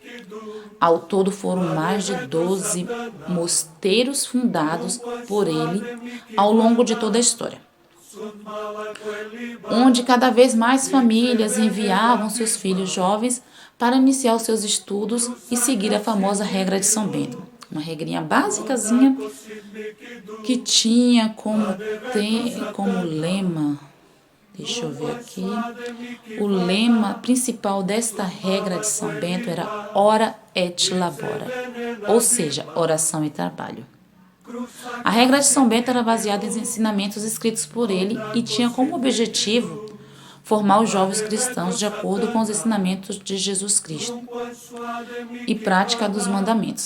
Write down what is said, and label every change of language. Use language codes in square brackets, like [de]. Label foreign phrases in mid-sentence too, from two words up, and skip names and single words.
[pt] Ao todo foram mais de 12 mosteiros fundados por ele ao longo de toda a história, onde cada vez mais famílias enviavam seus filhos jovens para iniciar os seus estudos e seguir a famosa regra de São Bento. Uma regrinha básicazinha que tinha como lema, deixa eu ver aqui, o lema principal desta regra de São Bento era [la] ora et labora, [pt] ou seja, oração e trabalho. A regra de São Bento era baseada em ensinamentos escritos por ele e tinha como objetivo formar os jovens cristãos de acordo com os ensinamentos de Jesus Cristo e prática dos mandamentos.